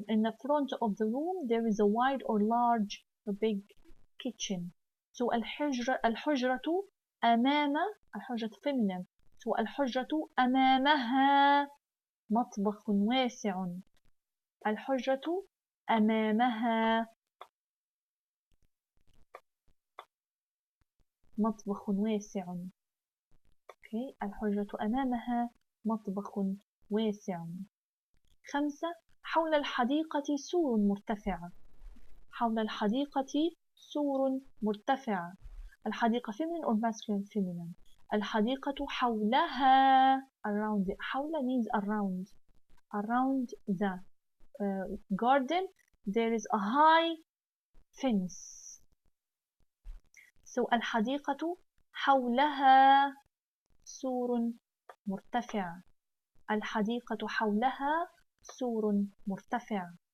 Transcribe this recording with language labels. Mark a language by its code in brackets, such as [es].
[en] In the front of the room there is a wide or large or big kitchen. [ar] So الحجرة أمام. [en] الحجرة feminine. [ar] So الحجرة أمامها مطبخ واسع. الحجرة أمامها مطبخ واسع. [en] Okay. [ar] الحجرة أمامها مطبخ واسع. 5. حول الحديقة سور مرتفع. حول الحديقة سور مرتفع. [en] الحديقة feminine or masculine? Feminine. [ar] الحديقة حولها around. [en] حول means around. Around the garden there is a high fence. [ar] So الحديقة حولها سور مرتفع. الحديقة حولها سور مرتفع.